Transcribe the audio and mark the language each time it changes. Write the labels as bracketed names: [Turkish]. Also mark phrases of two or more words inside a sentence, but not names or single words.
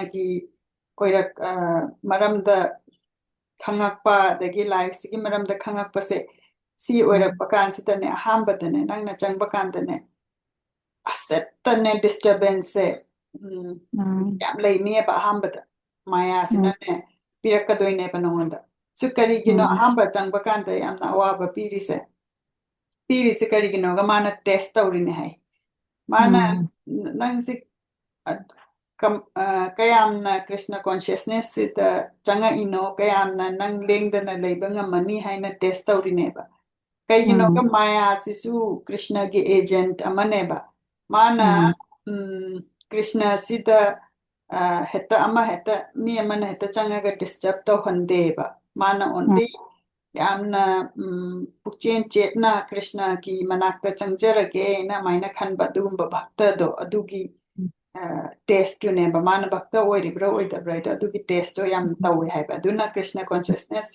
[Manipuri] gi koirak maramda khangakpa dagi life sigi maramda khangakpa se si oirakpa kansitane ahambadane nangna changba kandane asettane disturbance se yam laini ba ahambada maya sinane pirakadoine ba nongonda sukari gino ahamba changba kanda yamna awaba pirise karigino ga mana test tawrine hai mana nangsi kayamna Krishna consciousness sita changa ino kayamna nang lengdana leiba ngamani haina test tawrineba kaygino ka maya sisu Krishna gi agent amaneba mana Krishna sita heta mi amana heta changa ga disturb tawhandeba mana only yamna pukchen chetna Krishna ki manakta changjarage na maina khanba dugumba bhakta do adugi test to neba mana bhakta oiribra oidabra adugi test to yam tawi haiba aduna Krishna consciousness